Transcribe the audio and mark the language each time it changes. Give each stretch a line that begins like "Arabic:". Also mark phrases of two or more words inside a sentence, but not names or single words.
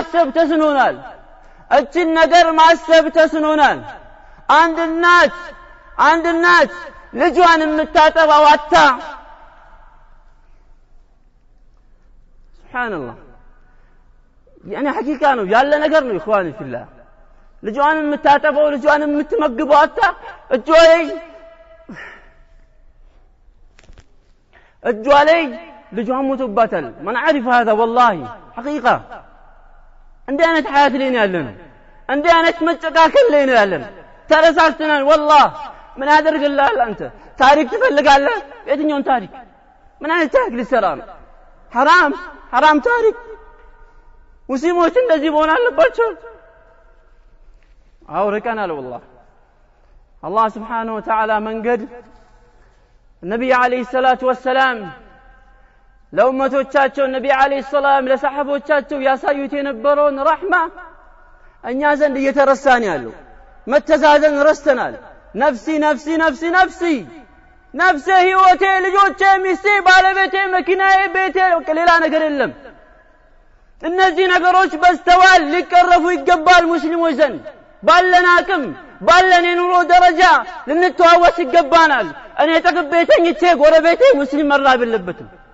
Amharic: ማሰብ ተስኖናል። አንድ እናት ልጇን የምታጠባው አታ ሱብሃንአላህ ሐቂቃ ነው ያለ ነገር ነው
Arabic: إخواني في الله።
Amharic: ልጇን የምታጠባው ልጇን የምትመግበው አታ እጇ ላይ ልጇን ሞቶባታል። ማን
Arabic: عارف هذا والله حقيقة
Amharic: እንዲህ አይነት ሐያት ላይ ነው ያለነው። እንዲህ አይነት መጨቃከል ላይ ነው ያለነው። ተረሳስተናል። والله ምን ያደርግልሃል አንተ ታሪክ ትፈልጋለህ የትኛውን ታሪክ ምን አይነት ታሪክ ልትሰራ ነው ሐራም ታሪክ ሙስሊሞች እንደዚህ መሆን አለባቸው አውርቀናል
Arabic: والله الله سبحانه وتعالى
Amharic: መንገድ ነብዩ
Arabic: عليه الصلاة والسلام
Amharic: ለኡመቶቻቸው ነብዩ
Arabic: عليه السلام
Amharic: ለሰሐቦቻቸው ያሳዩት የነበረውን ረህማ እኛ ዘንድ እየተረሳን ያለው መተዛዘን ረስተናል
Arabic: نفسي نفسي نفسي نفسي
Amharic: ነፍሴ ህይወቴ ልጆቼ ሚስቴ ባለቤቴ መኪናዬ ቤቴ ሌላ ነገር የለም እነዚህ ነገሮች በስተዋል ሊቀረፉ ይገባል ሙስሊሞች ዘንድ ባለን አቅም ባለን የኑሮ ደረጃ ልንተዋወስ ይገባናል እኔ ተቀበ ተኝቼ ጎረቤቴ ሙስሊም መራብ የለበትም